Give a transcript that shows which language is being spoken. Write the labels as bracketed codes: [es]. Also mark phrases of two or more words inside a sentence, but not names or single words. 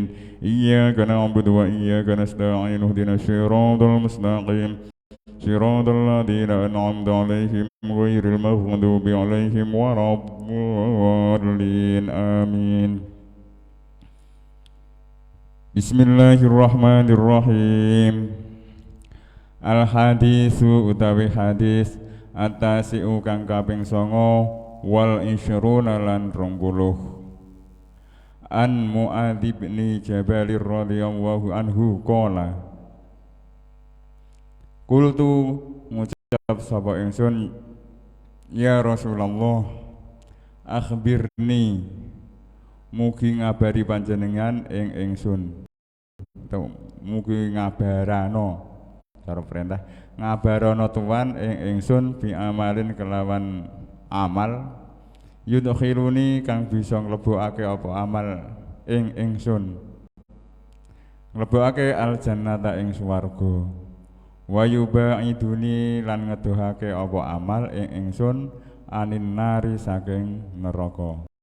[ar] إياك نعبد وإياك نستعين اهدنا الصراط المستقيم صراط الذين أنعمت عليهم غير المغضوب عليهم ولا الضالين آمين. Bismillahirrahmanirrahim. Al-hadisu [jv] utawi hadis [ar] at-tasi'u [jv] kang kaping 9 [ar] والعشرون lan 20 عن معاذ بن جبل رضي الله عنه قال [jv] qultu ngucap sapa ingsun [ar] يا رسول الله أخبرني [jv] mugi ngabari panjenengan ing ingsun mugi ngabarano cara perintah ngabarano tuan ing ingsun [ar] بعمل [jv] kelawan amal yudkhiluni kang bisa nglebokake apa amal ing ingsun nglebokake [ar] الجنة [jv] ing swarga [ar] ويباعدني [jv] lan ngedohake apa amal ing ingsun [ar] عن النار [jv] saking neraka.